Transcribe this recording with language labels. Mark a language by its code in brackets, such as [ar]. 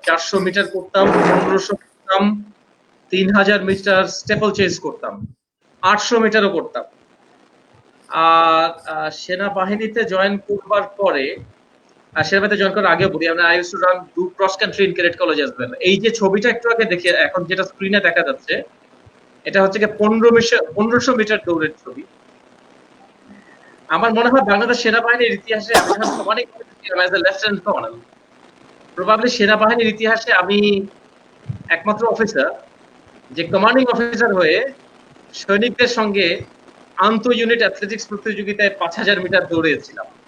[bn] 400 metre করতাম, 1500 করতাম, 3000 metre staple chess করতাম, 800 মিটারও করতাম। আর সেনাবাহিনীতে জয়েন করবার পরে, সেনাবাহিনীতে জয়েন করার আগে বলি, [en] I used to run do cross country in cadet college as well. [bn] এই যে ছবিটা একটু আগে দেখে, এখন যেটা স্ক্রিনে দেখা যাচ্ছে, এটা হচ্ছে কি 1500 মিটার দৌড়ের ছবি। আমার মনে হয় বাংলাদেশ সেনাবাহিনীর ইতিহাসে আমি যখন কমান্ডিং ছিলাম [en] as a lieutenant colonel, [bn] probably সেনাবাহিনীর ইতিহাসে আমি একমাত্র অফিসার যে কমান্ডিং অফিসার হয়ে সৈনিকদের সঙ্গে আন্তঃ ইউনিট অ্যাথলেটিক্স প্রতিযোগিতায় 5000 মিটার দৌড়েছিলাম।